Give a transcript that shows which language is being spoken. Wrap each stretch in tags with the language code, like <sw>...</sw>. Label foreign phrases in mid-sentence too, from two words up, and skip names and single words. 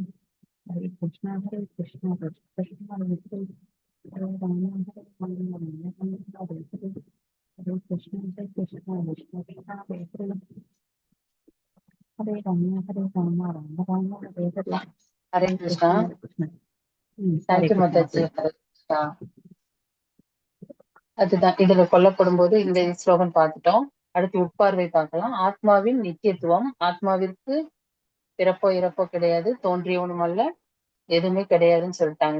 <sa>हरे कृष्ण हरे कृष्ण कृष्ण कृष्ण हरे हरे. हरे राम हरे राम राम राम हरे हरे. हरे कृष्ण हरे कृष्ण कृष्ण कृष्ण हरे हरे. हरे राम हरे राम राम राम हरे हरे. हरे कृष्ण.</sa> <en>thank you</en> <sa>மாதாஜி. हरे कृष्ण.</sa> <ta>அதுதான் இதுல கொல்லப்படும் போது இந்த ஸ்லோகன் பார்த்துட்டோம். அடுத்து உட்பார்வை பார்க்கலாம். ஆத்மாவின் நித்தியத்துவம். ஆத்மாவிற்கு பிறப்போ இறப்போ கிடையாது, தோன்றியவனும் அல்ல, எதுவுமே கிடையாதுன்னு சொல்லிட்டாங்க.</ta>